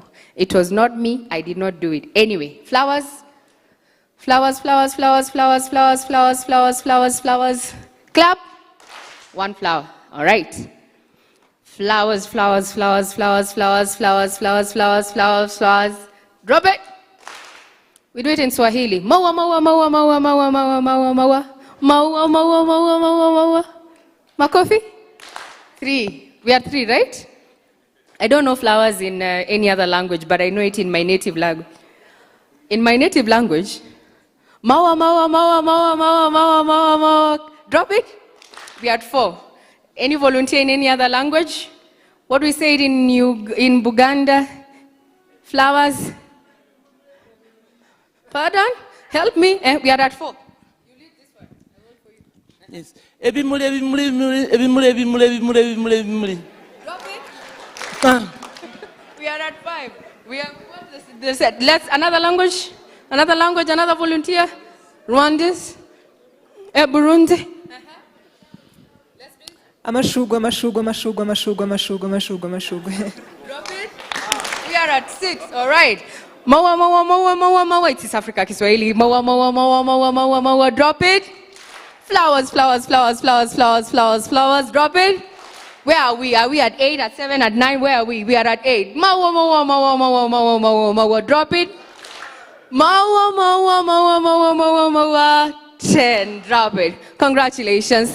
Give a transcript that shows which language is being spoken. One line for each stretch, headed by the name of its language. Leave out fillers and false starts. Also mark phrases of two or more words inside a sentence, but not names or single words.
English: It was not me, I did not do it. Anyway, flowers, flowers, flowers, flowers, flowers, flowers, flowers, flowers, flowers, flowers. Clap. 1 flower. All right. Flowers, flowers, flowers, flowers, flowers, flowers, flowers, flowers, flowers, flowers. Drop it. We do it in Swahili.
Swahili: Maua, maua, maua, maua, maua, maua, maua, maua. Maua, maua, maua, maua, maua.
English: Makofi? 3. We are 3, right? I don't know flowers in any other language, but I know it in my native language. In my native language,
Swahili: maua, maua, maua, maua, maua, maua, maua, maua.
English: Drop it. We are at 4. Any volunteer in any other language? What we say in Buganda? Flowers? Pardon? Help me. We are at 4. Yes.
Ganda: Ebimuli, ebimuli, ebimuli, ebimuli, ebimuli, ebimuli, ebimuli.
English: Drop it. We are at 5. We are. Let's another language. Another language, another volunteer? Rwandese? Burundi?
Kinyarwanda: Amashugwe, amashugwe, amashugwe, amashugwe, amashugwe, amashugwe, amashugwe.
English: Drop it. We are at 6, all right.
Swahili: Mawa, mawa, mawa, mawa, mawa.
English: It is Africa Kiswahili.
Swahili: Mawa, mawa, mawa, mawa, mawa, mawa.
English: Drop it. Flowers, flowers, flowers, flowers, flowers, flowers, flowers. Drop it. Where are we? Are we at 8, at 7, at 9? Where are we? We are at 8.
Swahili: Mawa, mawa, mawa, mawa, mawa, mawa, mawa.
English: Drop it.
Swahili: Mawa, mawa, mawa, mawa, mawa, mawa.
English: 10. Drop it. Congratulations.